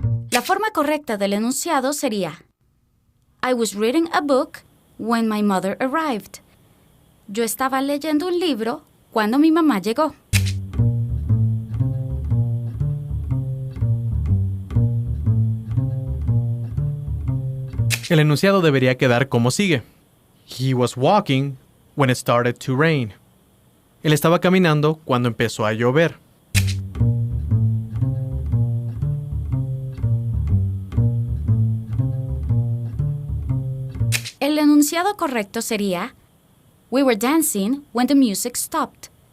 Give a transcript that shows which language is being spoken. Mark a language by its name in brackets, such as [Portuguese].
[Spanish] La forma correcta del enunciado sería: [English] I was reading a book when my mother arrived. [Spanish] Yo estaba leyendo un libro cuando mi mamá llegó. El enunciado debería quedar como sigue. [English] He was walking when it started to rain. [Spanish] Él estaba caminando cuando empezó a llover. El enunciado correcto sería: [English] We were dancing when the music stopped.